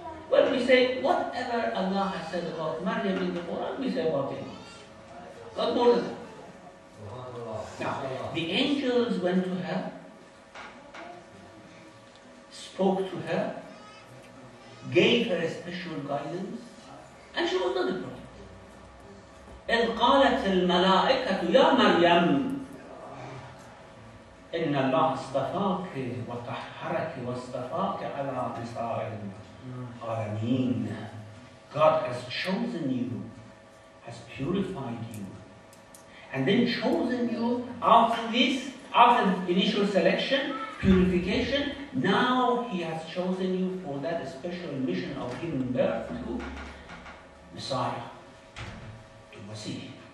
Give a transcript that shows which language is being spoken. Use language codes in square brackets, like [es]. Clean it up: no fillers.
[en] Well, we say whatever Allah has said about Maryam in the Quran, we say about the imams. Not more than that. Now, the angels went to her, spoke to her, gave her a special guidance, and she was not a prophet. [ar] إذ قالت الملائكة يا مريم إن الله اصطفاك وطهرك واصطفاك على نساء العالمين. [en] God has chosen you, has purified you, and then chosen you after this, after the initial selection, purification. Now He has chosen you for that special mission of giving birth to Messiah. Masih.